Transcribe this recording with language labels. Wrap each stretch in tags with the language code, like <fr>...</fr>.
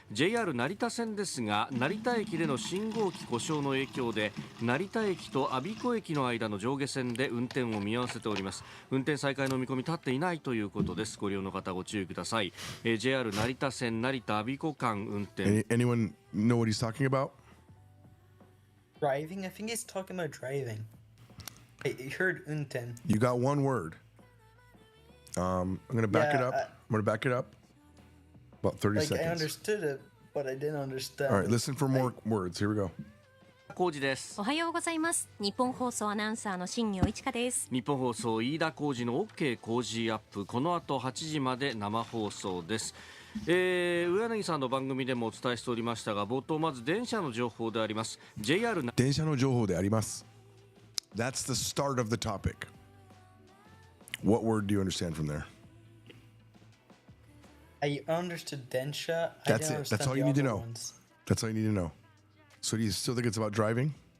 <ja>JR 成田線ですが、成田駅での信号機故障の影響で成田駅と我孫子駅の間の上下線で運転を見合わせております。運転再開の見込み立っていないということです。ご利用の方ご注意ください。 JR 成田線成田我孫子間運転。</ja> <en>Anyone know what he's talking about? Driving? I think he's talking about driving. I heard unten. You got one word. I'm gonna back it up. I'm gonna back it up. About 30 seconds. I understood it, but I didn't understand. All right, listen for more words. Here we go.</en> <ja>浩司です。おはようございます。日本放送アナウンサーの新業一華です。日本放送飯田浩司の OK コージーアップ、この後8時まで生放送です。上柳さんの番組でもお伝えしておりましたが、冒頭まず電車の情報であります。 JR 電車の情報であります。</ja> <en>That's the start of the topic. What word do you understand from there? I understood Densha. That's it. That's all you need to know. That's all you need to know. So do you still think it's about driving?</en>